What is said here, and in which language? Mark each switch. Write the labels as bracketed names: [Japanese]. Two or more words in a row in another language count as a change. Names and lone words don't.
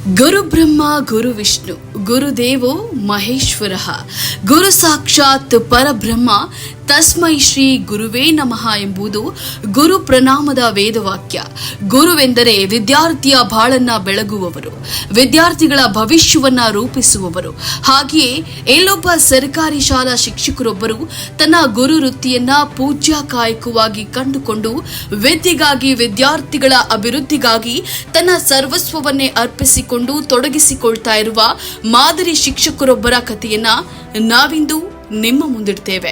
[Sanskrit] ಗುರು ಬ್ರಹ್ಮ ಗುರು ವಿಷ್ಣು ಗುರುದೇವೋ ಮಹೇಶ್ವರ ಗುರು ಸಾಕ್ಷಾತ್ ಪರಬ್ರಹ್ಮ ತಸ್ಮೈ ಶ್ರೀ ಗುರುವೇ ನಮಃ [Kannada] ಎಂಬುದು ಗುರು ಪ್ರಣಾಮದ ವೇದವಾಕ್ಯ. ಗುರುವೆಂದರೆ ವಿದ್ಯಾರ್ಥಿಯ ಬಾಳನ್ನ ಬೆಳಗುವವರು, ವಿದ್ಯಾರ್ಥಿಗಳ ಭವಿಷ್ಯವನ್ನ ರೂಪಿಸುವವರು. ಹಾಗೆಯೇ ಎಲ್ಲೊಬ್ಬ ಸರ್ಕಾರಿ ಶಾಲಾ ಶಿಕ್ಷಕರೊಬ್ಬರು ತನ್ನ ಗುರು ವೃತ್ತಿಯನ್ನ ಪೂಜ್ಯಕಾಯಕವಾಗಿ ಕಂಡುಕೊಂಡು ವಿದ್ಯೆಗಾಗಿ, ವಿದ್ಯಾರ್ಥಿಗಳ ಅಭಿವೃದ್ಧಿಗಾಗಿ ತನ್ನ ಸರ್ವಸ್ವವನ್ನೇ ಅರ್ಪಿಸಿಕೊಂಡು ತೊಡಗಿಸಿಕೊಳ್ತಾ ಇರುವ ಮಾದರಿ ಶಿಕ್ಷಕರೊಬ್ಬರ ಕಥೆಯನ್ನ ನಾವಿಂದು ನಿಮ್ಮ ಮುಂದಿಡ್ತೇವೆ.